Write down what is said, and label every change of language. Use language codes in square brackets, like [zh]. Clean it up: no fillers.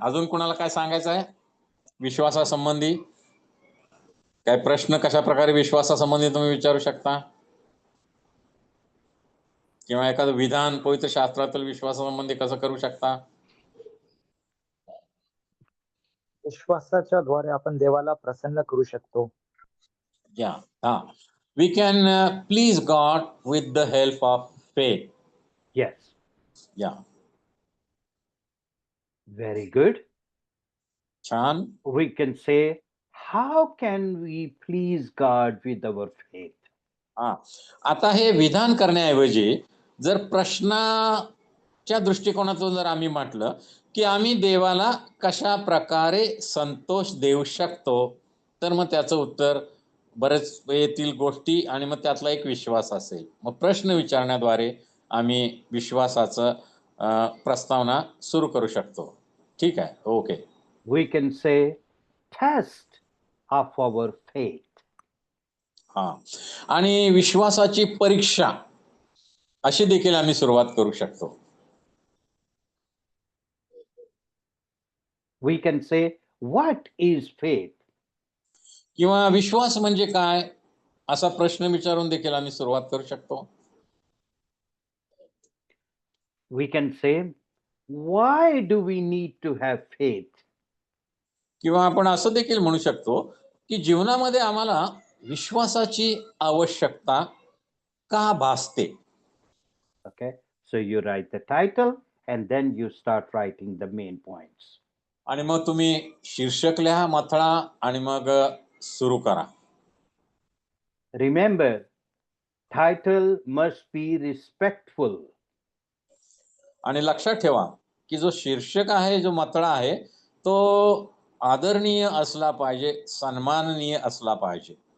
[mr] अजून कोणाला काय सांगायचं आहे विश्वासासंबंधी? काय प्रश्न कशा प्रकारे विश्वासासंबंधी तुम्ही विचारू शकता, किंवा एखादं विधान पवित्र शास्त्रातील विश्वासासंबंधी कसं करू शकता. विश्वासाच्या द्वारे आपण देवाला प्रसन्न करू शकतो. Yeah. [en] We can please God with the help of faith. Yes, Yeah. very good. [mr] छान. [en] We can say, how can we please God with our faith? हा. [mr] आता हे विधान करण्याऐवजी जर प्रश्नाच्या दृष्टिकोनातून जर आम्ही म्हटलं की आम्ही देवाला कशा प्रकारे संतोष देऊ शकतो, तर मग त्याचं उत्तर बरेच येतील गोष्टी आणि मग त्यातला एक विश्वास असेल. मग प्रश्न विचारण्याद्वारे आम्ही विश्वासाचं प्रस्तावना सुरू करू शकतो. ठीक आहे, okay. [en] We can say, test of our faith. हा. [mr] आणि विश्वासाची परीक्षा अशी देखील आम्ही सुरुवात करू शकतो. [en] We can say, what is faith? [mr] किंवा विश्वास म्हणजे काय असा प्रश्न विचारून देखील आम्ही सुरुवात करू शकतो. [en] We can say, why do we need to have faith? [mr] किंवा आपण असं देखील म्हणू शकतो की जीवनामध्ये आम्हाला विश्वासाची आवश्यकता का भासते. [en] Okay, so you write the title and then you start writing the main points. [mr] आणि मग तुम्ही शीर्षक लिहा, मथळा आणि मग सुरू करा. [en] Remember, title must be respectful. [mr] आणि लक्षात ठेवा की जो शीर्षक आहे, जो मथळा आहे, तो आदरणीय असला पाहिजे, सन्माननीय असला पाहिजे.